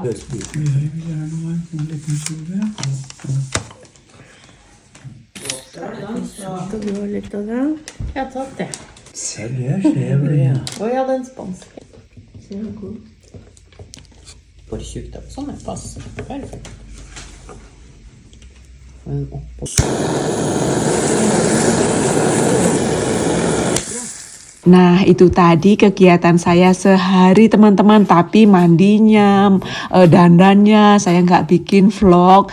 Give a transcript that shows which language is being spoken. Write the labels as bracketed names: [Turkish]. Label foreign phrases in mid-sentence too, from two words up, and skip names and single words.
[Norwegian] Vi gjør gjerne meg en liten suppe. Det går litt av det. Jeg har tatt det. Ja, det ser jeg. Å ja, den spanske. Så god. for tjukt. Sånn er passe. Perfekt. [Indonesian] Nah, itu tadi kegiatan saya sehari teman-teman, tapi mandinya, dandannya saya nggak bikin vlog.